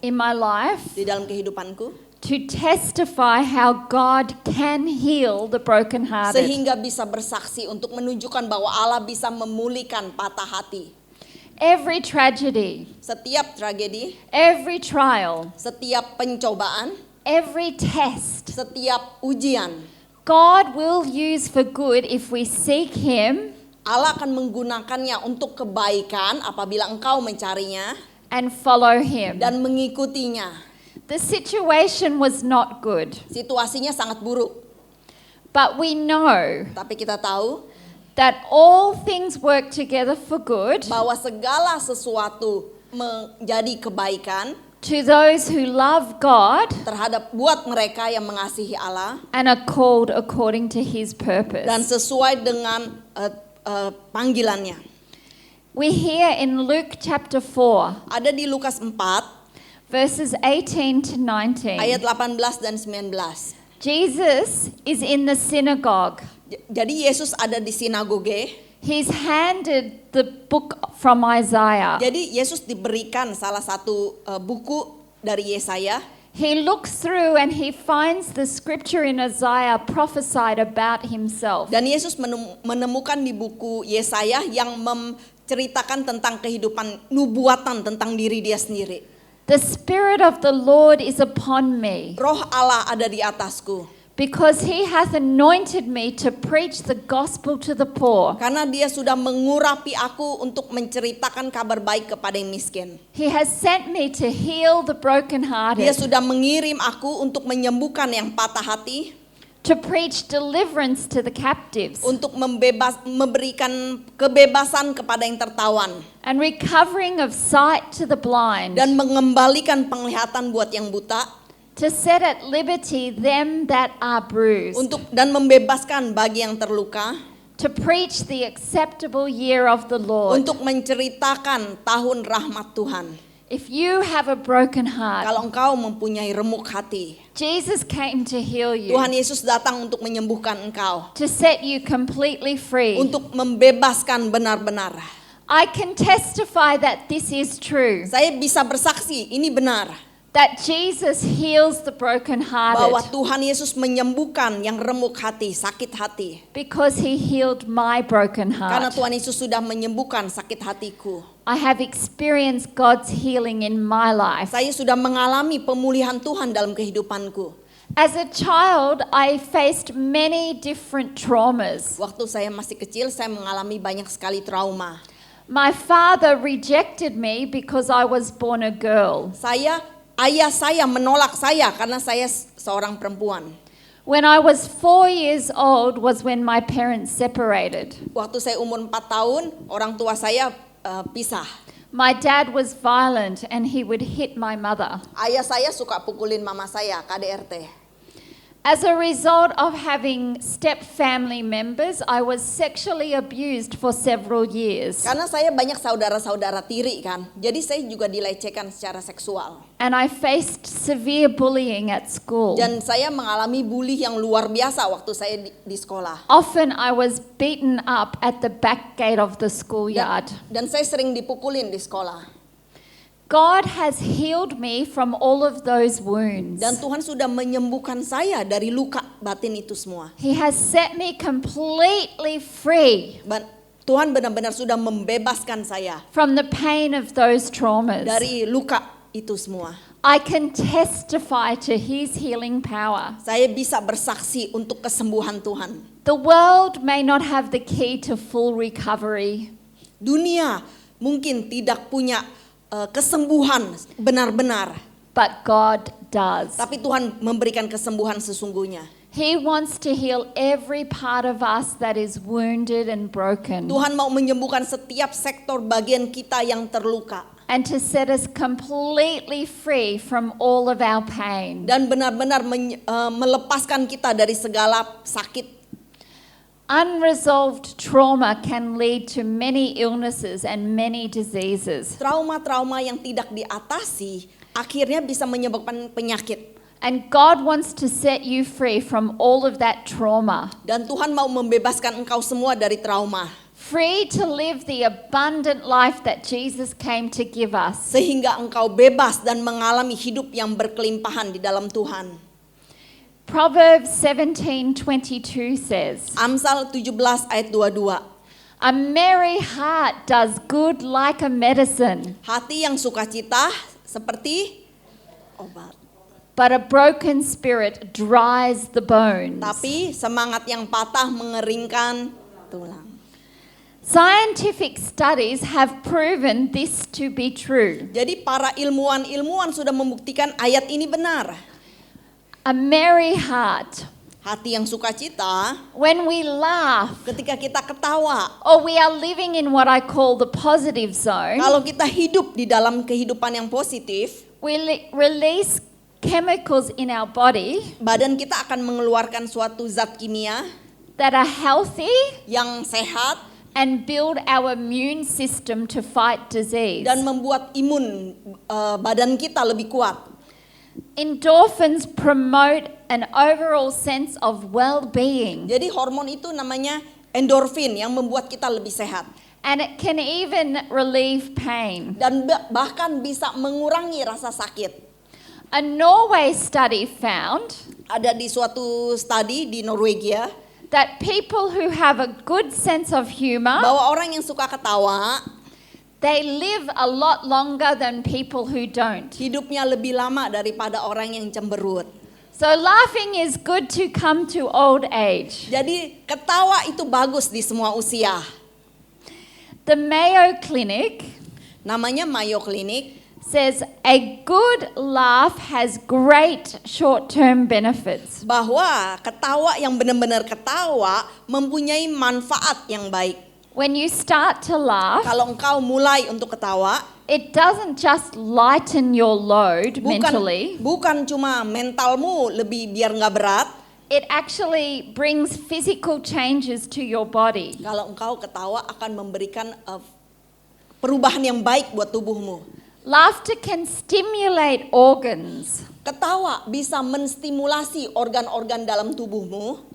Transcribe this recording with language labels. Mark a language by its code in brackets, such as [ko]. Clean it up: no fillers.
[en] in my life [id] di dalam kehidupanku. [en] to testify how God can heal the brokenhearted. [id] Sehingga bisa bersaksi untuk menunjukkan bahwa Allah bisa memulihkan patah hati. [en] Every tragedy, [id] Setiap tragedi, [en] every trial, [id] setiap pencobaan, [en] every test, [id] setiap ujian, [en] God will use for good if we seek Him [id] Allah akan menggunakannya untuk kebaikan apabila engkau mencarinya [en] and follow Him. [id] dan mengikutinya. [en] The situation was not good, [id] Situasinya sangat buruk, [en] but we know [id] tapi kita tahu [en] that all things work together for good [id] bahwa segala sesuatu menjadi kebaikan [en] to those who love God [id] terhadap buat mereka yang mengasihi Allah [en] and are called according to His purpose. [id] dan sesuai dengan panggilannya. [en] We hear in Luke chapter 4, [id] Ada di Lukas 4 [en] verses 18 to 19. [id] ayat 18 dan 19. [en] Jesus is in the synagogue. [id] Jadi Yesus ada di sinagoge. [en] He's handed the book from Isaiah. [id] Jadi Yesus diberikan salah satu buku dari Yesaya. [en] He looks through and he finds the scripture in Isaiah prophesied about himself. [id] Dan Yesus menemukan di buku Yesaya yang menceritakan tentang kehidupan nubuatan tentang diri dia sendiri. [en] The Spirit of the Lord is upon me, [id] Roh Allah ada di atasku. [en] because He hath anointed me to preach the gospel to the poor. [id] Karena dia sudah mengurapi aku untuk menceritakan kabar baik kepada yang miskin. [en] He has sent me to heal the [id] Dia [en] brokenhearted, [id] sudah mengirim aku untuk menyembuhkan yang patah hati. [en] to preach deliverance to the captives, [id] Untuk memberikan kebebasan kepada yang tertawan. [en] and recovering of sight to the blind, [id] Dan mengembalikan penglihatan buat yang buta. [en] to set at liberty them that are bruised, [id] Dan membebaskan bagi yang terluka. [en] to preach the acceptable year of the Lord. [id] Untuk menceritakan tahun rahmat Tuhan. [en] If you have a broken heart, [id] Kalau engkau mempunyai remuk hati, [en] Jesus came to heal you, [id] Tuhan Yesus datang untuk menyembuhkan engkau. [en] to set you completely free. [id] Untuk membebaskan benar-benar. [en] I can testify that this is true, [id] Saya bisa bersaksi, ini benar. [en] that Jesus heals the [id] Bahwa [en] brokenhearted [id] Tuhan Yesus menyembuhkan yang remuk hati, sakit hati. [en] because He healed my broken [id] Karena [en] heart. [id] Tuhan Yesus sudah menyembuhkan sakit hatiku. [en] I have experienced God's healing in my life. [id] Saya sudah mengalami pemulihan Tuhan dalam kehidupanku. [en] As a child, I faced many different traumas. [id] Waktu saya masih kecil, saya mengalami banyak sekali trauma. [en] My father rejected me because I was born a girl. [id] Ayah saya menolak saya karena saya seorang perempuan. [en] When I was 4 years old was when my parents separated. [id] Waktu saya umur 4 tahun, orang tua saya pisah. [en] My dad was violent and he would hit my mother. [id] Ayah saya suka pukulin mama saya, KDRT. [en] As a result of having step family members, I was sexually abused for several years. [id] Karena saya banyak saudara-saudara tiri kan, jadi saya juga dilecehkan secara seksual. [en] And I faced severe bullying at school. [id] Dan saya mengalami bully yang luar biasa waktu saya di sekolah. [en] Often I was beaten up at the back gate of the schoolyard. [id] Dan saya sering dipukulin di sekolah. [en] God has healed me from all of those wounds. [id] Dan Tuhan sudah menyembuhkan saya dari luka batin itu semua. [en] He has set me completely free [id] Tuhan benar-benar sudah membebaskan saya [en] from the pain of those traumas. [id] dari luka itu semua. [en] I can testify to His healing power. [id] Saya bisa bersaksi untuk kesembuhan Tuhan. [en] The world may not have the key to full recovery, [id] Dunia mungkin tidak punya kesembuhan benar-benar. [en] but God does. [id] Tapi Tuhan memberikan kesembuhan sesungguhnya. [en] He wants to heal every part of us that is wounded and broken, [id] Tuhan mau menyembuhkan setiap sektor bagian kita yang terluka. [en] and to set us completely free from all of our pain. [id] Dan benar-benar melepaskan kita dari segala sakit. [en] Unresolved trauma can lead to many illnesses and many diseases. [id] Trauma-trauma yang tidak diatasi akhirnya bisa menyebabkan penyakit. [en] And God wants to set you free from all of that trauma. [id] Dan Tuhan mau membebaskan engkau semua dari trauma. [en] Free to live the abundant life that Jesus came to give us. [id] Sehingga engkau bebas dan mengalami hidup yang berkelimpahan di dalam Tuhan. [en] Proverbs 17:22 says, [id] Amsal 17 ayat 22. [en] "A merry heart does good like a medicine, [id] Hati yang sukacita seperti obat. [en] but a broken spirit dries the bones." [id] Tapi semangat yang patah mengeringkan tulang. [en] Scientific studies have proven this to be true. [id] Jadi para ilmuwan sudah membuktikan ayat ini benar. [en] A merry heart, [id] Hati yang sukacita, [en] when we laugh, [id] ketika kita ketawa, [en] or we are living in what I call the positive zone, [id] kalau kita hidup di dalam kehidupan yang positif, [en] we release chemicals in our body [id] badan kita akan mengeluarkan suatu zat kimia [en] that are healthy [id] yang sehat [en] and build our immune system to fight disease. [id] dan membuat imun badan kita lebih kuat. [en] Endorphins promote an overall sense of well-being, [id] Jadi hormon itu namanya endorfin yang membuat kita lebih sehat. [en] and it can even relieve pain. [id] Dan bahkan bisa mengurangi rasa sakit. [en] A Norway study found [id] Ada di suatu studi di Norwegia [en] that people who have a good sense of humor, [id] bahwa orang yang suka ketawa [en] they live a lot longer than people who don't. [id] hidupnya lebih lama daripada orang yang cemberut. [en] So laughing is good to come to old age. [id] Jadi ketawa itu bagus di semua usia. [en] The Mayo Clinic [id] Namanya Mayo Clinic. [en] says a good laugh has great short-term benefits. [id] Bahwa ketawa yang benar-benar ketawa mempunyai manfaat yang baik. [en] When you start to laugh, [id] Kalau engkau mulai untuk ketawa, [en] it doesn't just lighten your load mentally, [id] bukan cuma mentalmu lebih biar nggak berat. [en] it actually brings physical changes to your body. [id] Kalau engkau ketawa akan memberikan perubahan yang baik buat tubuhmu. [en] Laughter can stimulate organs [id] Ketawa bisa menstimulasi organ-organ dalam tubuhmu